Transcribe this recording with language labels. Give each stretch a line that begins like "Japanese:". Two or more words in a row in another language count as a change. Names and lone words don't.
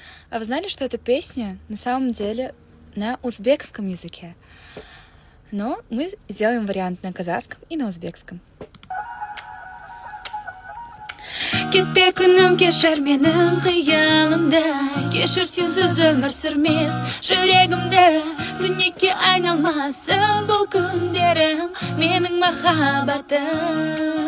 Russian: А вы знали, что эта песня на самом деле на узбекском языке? Но мы сделаем вариант на казахском и на узбекском.
Kazakh: Кетпе күнім кешір менің қиялымда, кешір сенсіз өмір сүрмес жүрегімді, дүниеге айналмасын бұл күндерім, менің махаббатым.